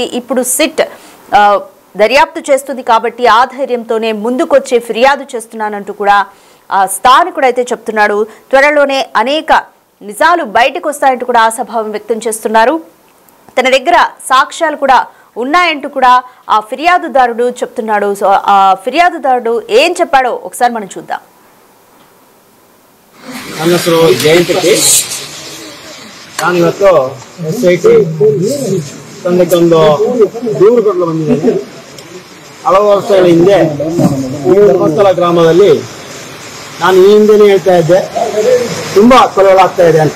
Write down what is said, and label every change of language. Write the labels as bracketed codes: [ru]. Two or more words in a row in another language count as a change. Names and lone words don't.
[te] ఇప్పుడు సిట్ దర్యాప్తు చేస్తుంది కాబట్టి ఆ ధైర్యంతోనే ముందుకొచ్చి ఫిర్యాదు చేస్తున్నానంటూ కూడా ఆ స్థానికుడు అయితే చెప్తున్నాడు. త్వరలోనే అనేక నిజాలు బయటకు వస్తాయంటూ కూడా ఆశాభావం వ్యక్తం చేస్తున్నారు. తన దగ్గర సాక్ష్యాలు కూడా ఉన్నాయంటూ కూడా ఆ ఫిర్యాదుదారుడు చెప్తున్నాడు. సో ఆ ఫిర్యాదుదారుడు ఏం చెప్పాడో ఒకసారి మనం చూద్దాం. [kn] ನಾನು ಇವತ್ತು SIT ತಂಡಕ್ಕೊಂದು ದೂರು ಕೊಡಲು ಬಂದಿದ್ದೇನೆ. ಹಲವು ವರ್ಷಗಳ ಹಿಂದೆ ಈ ಧರ್ಮಸ್ಥಳ ಗ್ರಾಮದಲ್ಲಿ ನಾನು ಈ ಹಿಂದೆನೇ ಹೇಳ್ತಾ ಇದ್ದೆ ತುಂಬಾ ಕೊಲೆಗಳಾಗ್ತಾ ಇದೆ ಅಂತ.